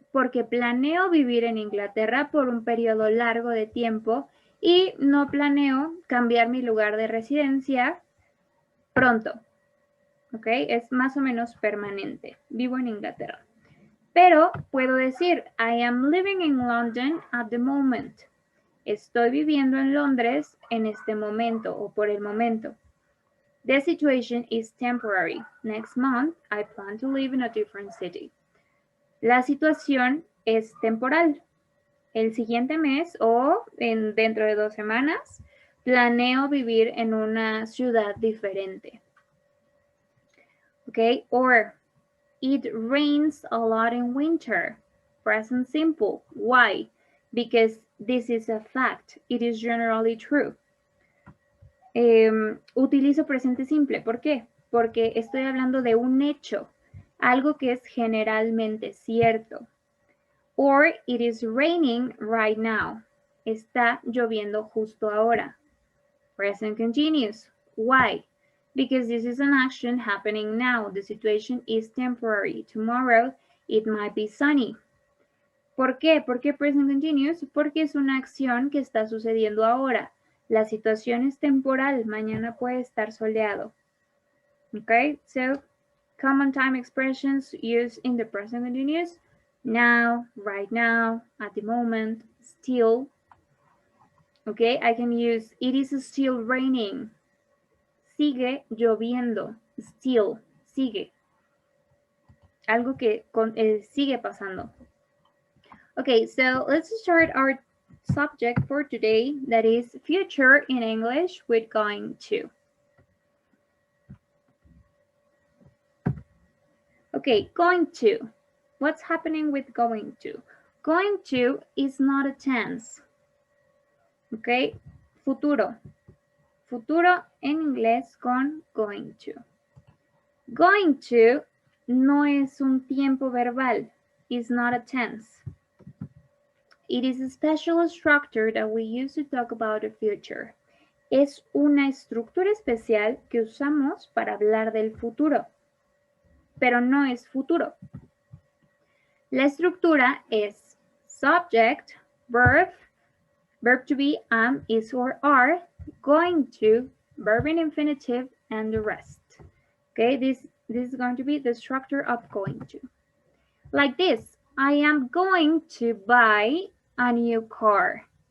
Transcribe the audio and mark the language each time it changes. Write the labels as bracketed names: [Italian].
[Spanish] Porque planeo vivir en Inglaterra por un periodo largo de tiempo y no planeo cambiar mi lugar de residencia pronto. ¿Ok? Es más o menos permanente. Vivo en Inglaterra. Pero puedo decir, [English] I am living in London at the moment. [Spanish] Estoy viviendo en Londres en este momento o por el momento. [English] The situation is temporary. Next month, I plan to live in a different city. [Spanish] La situación es temporal. El siguiente mes o dentro de 2 semanas, planeo vivir en una ciudad diferente. [English] Okay, or it rains a lot in winter. Present simple. Why? Because this is a fact. It is generally true. [Spanish] Utilizo presente simple. ¿Por qué? Porque estoy hablando de un hecho, algo que es generalmente cierto. [English] Or it is raining right now. [Spanish] Está lloviendo justo ahora. [English] Present continuous. Why? because this is an action happening now. The situation is temporary. Tomorrow it might be sunny. [Spanish] ¿Por qué? ¿Por qué present continuous? Porque es una acción que está sucediendo ahora. La situación es temporal. Mañana puede estar soleado. [English] Okay, so common time expressions used in the present continuous. Now, right now, at the moment, still. Okay, I can use it is still raining. [Spanish] Sigue lloviendo. Still, sigue. Algo que sigue pasando. [English] Okay, so let's start our subject for today, that is future in English with going to. Okay, going to. What's happening with going to? Going to is not a tense. Okay, futuro. [Spanish] Futuro en inglés con going to. Going to no es un tiempo verbal. [English] It's not a tense. It is a special structure that we use to talk about the future. [Spanish] Es una estructura especial que usamos para hablar del futuro, pero no es futuro. La estructura es [English] subject, verb, verb to be, am, is or are, going to, verb in infinitive, and the rest. Okay, this is going to be the structure of going to. Like this, I am going to buy a new car.